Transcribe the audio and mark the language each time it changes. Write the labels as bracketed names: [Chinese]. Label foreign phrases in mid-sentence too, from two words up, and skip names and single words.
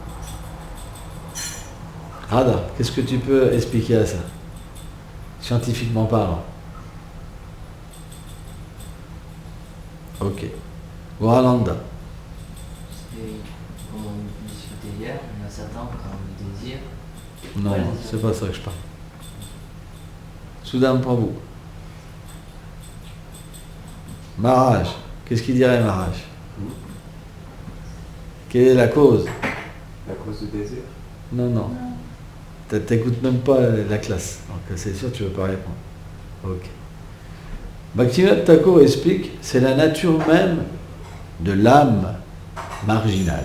[French] Radha, qu'est-ce que tu peux expliquer à ça, scientifiquement parlant? Ok. Waralanda. Comme on discutait hier, on a Satan quand on désire. Non, c'est pas ça que je parle. Sudam Prabhu. Maharaj. Qu'est-ce qu'il dirait Maharaj? Quelle est la cause? La cause du désir? Non. T'écoutes même pas la classe. Donc c'est sûr que tu ne veux pas répondre. Ok. Bhaktivinoda Thakur explique, c'est la nature même de l'âme marginale.